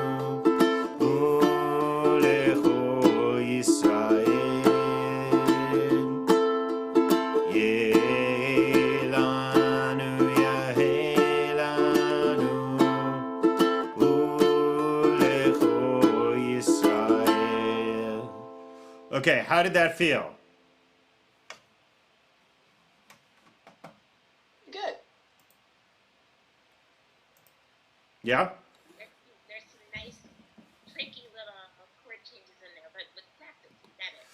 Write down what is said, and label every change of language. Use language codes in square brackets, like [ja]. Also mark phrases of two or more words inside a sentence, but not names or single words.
[he] U lecho Yisrael Ye la nu ya He la nu U lecho Yisrael. [en] Okay, how did that feel? Good. Yeah? There's some nice, tricky little chord changes in there, but with practice, you get it.